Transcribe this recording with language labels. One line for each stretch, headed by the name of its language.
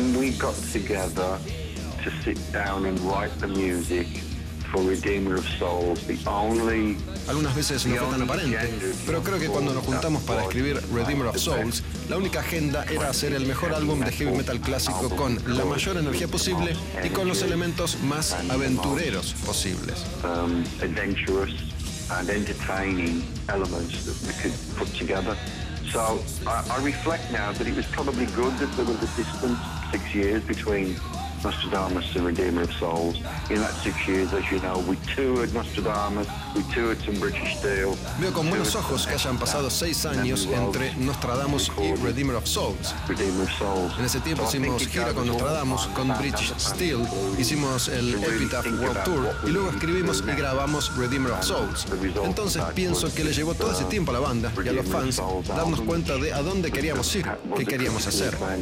English: We got together to sit down and write the music for Redeemer of Souls. The only
Spanish: algunas veces no fue tan aparente, pero creo que cuando nos juntamos para escribir Redeemer of Souls, la única agenda era hacer el mejor álbum de heavy metal clásico con la mayor energía posible y con los elementos más aventureros posibles.
English: Adventurous and entertaining elements that we could put together. So I reflect now that it was probably good that there was a distance. 6 years between Nostradamus and Redeemer of Souls. In that 6 years, as you know, we toured Nostradamus, we toured some British Steel.
Spanish: Veo con buenos ojos que hayan pasado 6 años entre Nostradamus y Redeemer of Souls. En ese tiempo hicimos gira con Nostradamus, con British Steel, hicimos el Epitaph World Tour y luego escribimos y grabamos Redeemer of Souls. Entonces pienso que le llevó todo ese tiempo a la banda y a los fans darnos cuenta de a dónde queríamos ir, qué queríamos hacer.